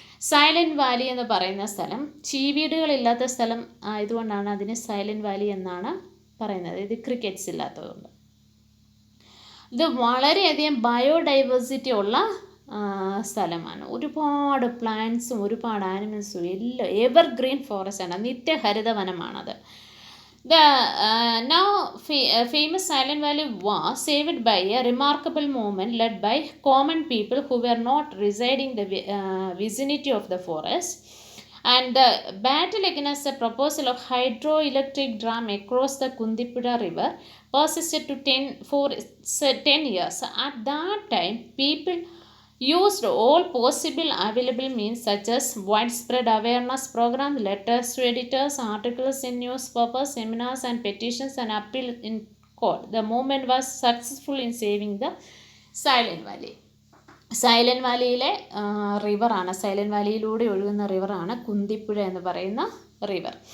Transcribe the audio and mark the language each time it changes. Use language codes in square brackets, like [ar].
[ml] Silent Valley എന്ന് പറയുന്ന സ്ഥലം ചീവീടുകളില്ലാത്ത സ്ഥലം ആയതുകൊണ്ടാണ് അതിന് സൈലൻറ്റ് വാലി എന്നാണ് പറയുന്നത്. ഇത് ക്രിക്കറ്റ്സ് ഇല്ലാത്തതുകൊണ്ട്. ഇത് വളരെയധികം ബയോഡൈവേഴ്സിറ്റി ഉള്ള സ്ഥലമാണ്. ഒരുപാട് പ്ലാന്റ്സും ഒരുപാട് ആനിമൽസും എല്ലാം എവർഗ്രീൻ ഫോറസ്റ്റ് ആണ്, നിത്യഹരിതവനമാണത്. [en] The now famous Silent Valley was saved by a remarkable movement led by common people who were not residing in the vicinity of the forest. And the battle against the proposal of hydroelectric dam across the Kundipura river persisted for 10 years. At that time, people used all possible available means such as widespread awareness programs, letters to editors, articles in newspapers, seminars and petitions, and appeal in court. The movement was successful in saving the Silent Valley. [ml] Silent വാലിയിലെ റിവറാണ്, silent വാലിയിലൂടെ ഒഴുകുന്ന റിവറാണ് കുന്തിപ്പുഴ എന്ന് പറയുന്ന river.